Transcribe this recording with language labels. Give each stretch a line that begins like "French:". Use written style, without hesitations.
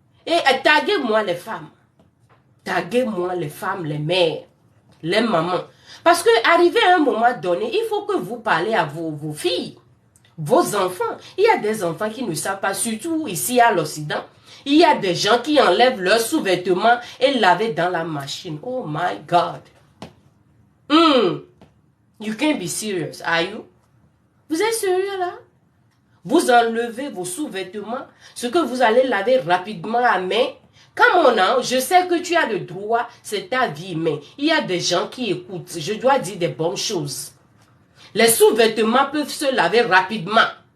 French: Et taguez-moi les femmes. Taguez-moi les femmes, les mères, les mamans. Parce que arrivé à un moment donné, il faut que vous parlez à vos filles, vos enfants. Il y a des enfants qui ne savent pas, surtout ici à l'Occident. Il y a des gens qui enlèvent leurs sous-vêtements et lavent dans la machine.
English: Oh my God. You can't be serious, are you?
French: Vous êtes sérieux là? Vous enlevez vos sous-vêtements, ce que vous allez laver rapidement à main. Comme mon ange, je sais que tu as le droit, c'est ta vie, mais il y a des gens qui écoutent. Je dois dire des bonnes choses. Les sous-vêtements peuvent se laver rapidement.